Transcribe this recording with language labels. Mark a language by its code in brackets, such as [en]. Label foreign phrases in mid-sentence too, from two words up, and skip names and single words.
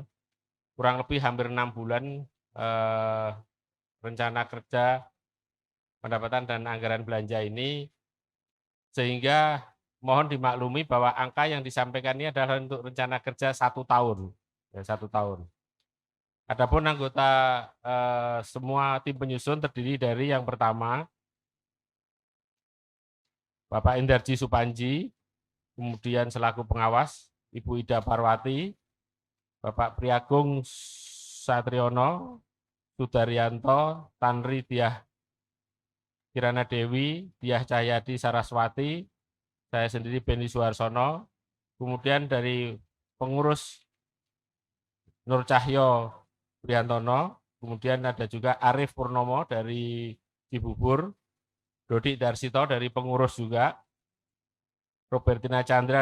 [id] Kurang lebih hampir 6 bulan rencana kerja pendapatan dan anggaran belanja ini, sehingga mohon dimaklumi bahwa angka yang disampaikan ini adalah untuk rencana kerja 1 tahun. Ya, 1 tahun. Adapun anggota semua tim penyusun terdiri dari yang pertama Bapak Indarji Supanji, kemudian selaku pengawas Ibu Ida Parwati, Bapak Priagung Satriono, Sudaryanto, Tanri Diah Kirana Dewi, Diah Cahyadi Saraswati, saya sendiri Beni Suharsono, kemudian dari pengurus Nur Cahyo Priantono, kemudian ada juga Arif Purnomo dari Cibubur, Dodi Darsito dari pengurus juga, Robertina Chandra